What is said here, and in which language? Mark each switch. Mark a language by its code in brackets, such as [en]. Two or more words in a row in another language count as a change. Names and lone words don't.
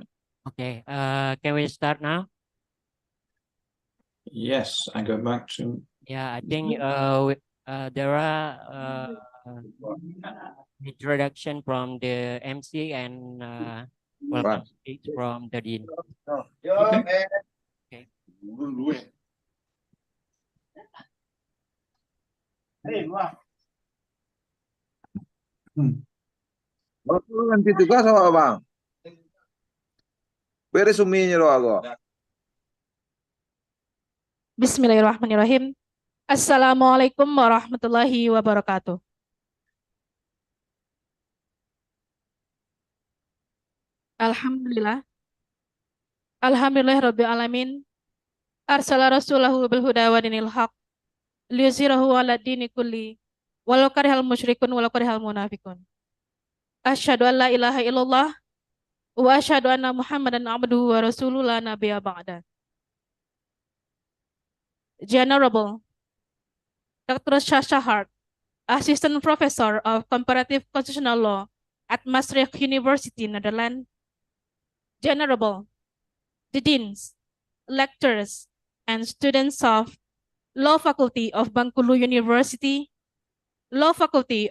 [en] Okay, can we start now? Yes, I go back to. Yeah, I think there are introduction from the MC and welcome speech from the Dean. Okay. Okay. [id] Ganti tugas apa bang? Beres uminya lo aku. [ar] بسم الله الرحمن الرحيم. السلام عليكم ورحمة الله وبركاته. Alhamdulillah. الحمد لله رب العالمين. أرسل رسوله بالهدى ودين الحق. ليظهره على الدين كله ولو كره المشركون ولو كره المنافقون. أشهد أن لا إله إلا الله وأشهد أن محمدا عبده ورسوله لا نبي بعده. [en] General Dr. Shasha Hart, Assistant Professor of Comparative Constitutional Law at Maastricht University, Netherlands. General, the Deans, Lecturers, and students of Law Faculty of Bengkulu University, Law Faculty